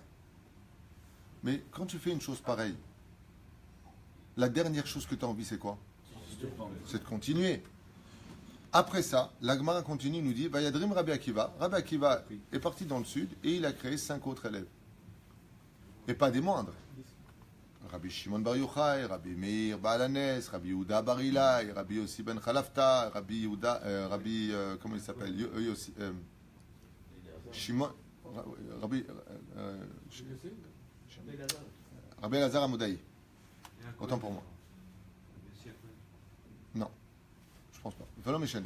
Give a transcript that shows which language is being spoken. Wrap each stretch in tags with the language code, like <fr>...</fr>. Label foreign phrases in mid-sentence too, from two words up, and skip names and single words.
<fr>Mais quand tu fais une chose pareille, la dernière chose que tu as envie, c'est quoi? C'est de continuer. Après ça, l'Agmara continue, nous dit Vayadrim Rabbi Akiva. Rabbi Akiva est parti dans le sud et il a créé 5 autres élèves. Et pas des moindres. Rabbi Shimon Bar Yochai, Rabbi Meir Baalanes, Rabbi Yehuda Bar Ilai, Rabbi Yossi Ben Chalafta, comment il s'appelle? Yossi, Shimon, Rabbi Elazar Amodaï. Autant pour moi. Non, je pense pas. Il va m'échaner.</fr>